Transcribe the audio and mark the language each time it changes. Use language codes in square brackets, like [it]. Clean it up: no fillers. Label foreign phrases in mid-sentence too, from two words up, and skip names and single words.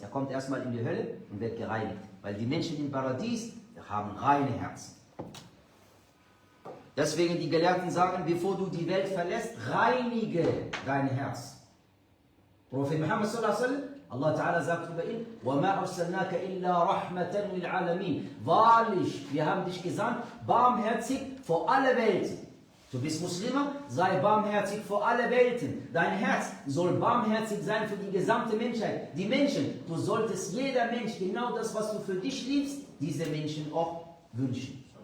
[de] Er kommt erstmal in die Hölle und wird gereinigt. Weil die Menschen im Paradies haben reine Herzen. Deswegen die Gelehrten sagen, bevor du die Welt verlässt, reinige dein Herz. Prophet Muhammad [ar] صلى الله عليه وسلم, الله تعالى [de] sagt über ihn, [ar] وَمَا أَرْسَلْنَاكَ إِلَّا رَحْمَةً لِلْعَالَمِينَ. [de] Wahrlich, wir haben dich gesandt, barmherzig vor alle Welten. Du bist Muslimer, sei barmherzig vor alle Welten. Dein Herz soll barmherzig sein für die gesamte Menschheit. Die Menschen, du solltest jeder Mensch genau das, was du für dich liebst, diese Menschen auch wünschen.